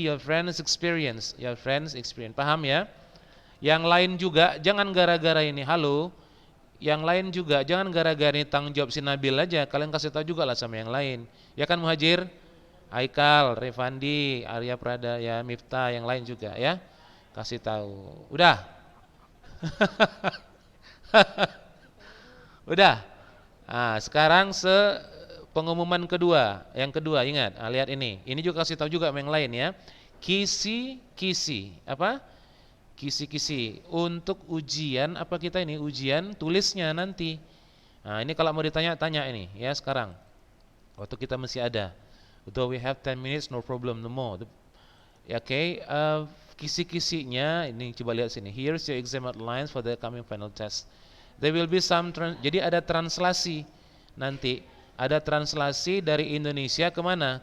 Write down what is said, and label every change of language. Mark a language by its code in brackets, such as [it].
[en] Your friend's experience. Your friend's experience. [id] Paham ya? Yang lain juga jangan gara-gara ini. Halo. Yang lain juga jangan gara-gara ini tanggung jawab si Nabil aja. Kalian kasih tahu juga lah sama yang lain. Ya kan Muhajir? Haikal, Revandi, Arya Prada, ya Miftah, yang lain juga ya. Kasih tahu. Udah. Udah. Sekarang pengumuman kedua. Yang kedua ingat, lihat ini. Ini juga kasih tahu juga sama yang lain ya. Kisi-kisi. Apa? Kisi-kisi untuk ujian apa kita ini? Ujian tulisnya nanti. Nah, ini kalau mau ditanya-tanya ini ya sekarang. Waktu kita masih ada. [en] Though we have 10 minutes, no problem, no more. [id] Ya, oke, kisi-kisinya ini coba lihat sini. [en] Here's your exam outlines for the coming final test. There will be [id] jadi ada translasi nanti. Ada translasi dari Indonesia ke mana?